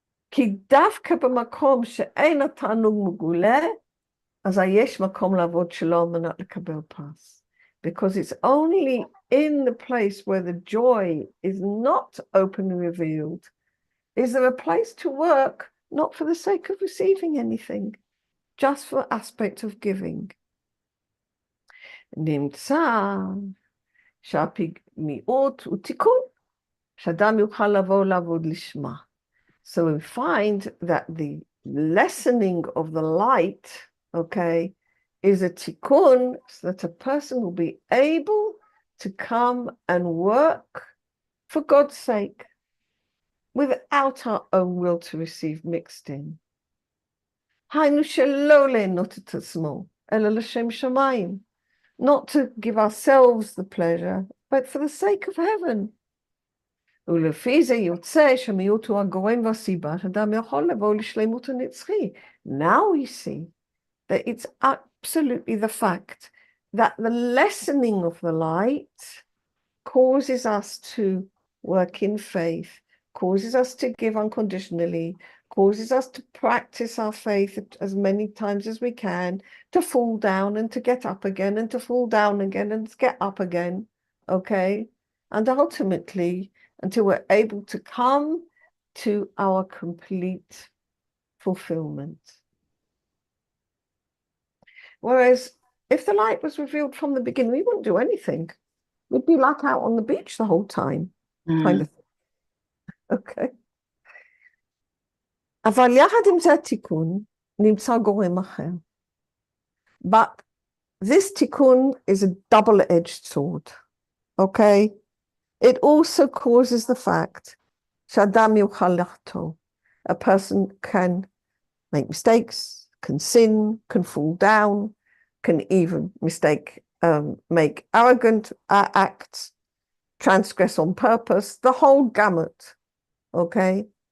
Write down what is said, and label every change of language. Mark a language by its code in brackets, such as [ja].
[he] כי דווקא במקום שאין התענוג מגולה, אז יש מקום לעבוד שלא על מנת לקבל פרס. [en] Because it's only in the place where the joy is not openly revealed, is there a place to work, not for the sake of receiving anything, just for aspect of giving. [he] נמצא שהפגמיעות הוא תיקון, שאדם יוכל לבוא לעבוד לשמה. [en] So we find that the lessening of the light, okay, is a tikkun, so that a person will be able to come and work for God's sake without our own will to receive mixed in. [he] היינו שלא ליהנות את עצמו, אלא לשם שמיים. [en] Not to give ourselves the pleasure, but for the sake of heaven. [he] ולפי זה יוצא שמיעוט הוא הגורם והסיבה שאדם יכול לבוא לשלמות הנצחי. [en] Now we see that it's absolutely the fact that the lessening of the light causes us to work in faith, causes us to give unconditionally, causes us to practice our faith as many times as we can, to fall down and to get up again, and to fall down again and to get up again, okay? And ultimately, until we're able to come to our complete fulfillment. Whereas if the light was revealed from the beginning, we wouldn't do anything. We'd be like out on the beach the whole time, kind of thing. Okay. [he] אבל יחד עם זה התיקון נמצא גורם אחר. [en] But this tikkun is a double-edged sword, okay? It also causes the fact [he] sh'adam yuchal lachto. [en] A person can make mistakes, can sin, can fall down, can even make arrogant acts, transgress on purpose, the whole gamut, okay?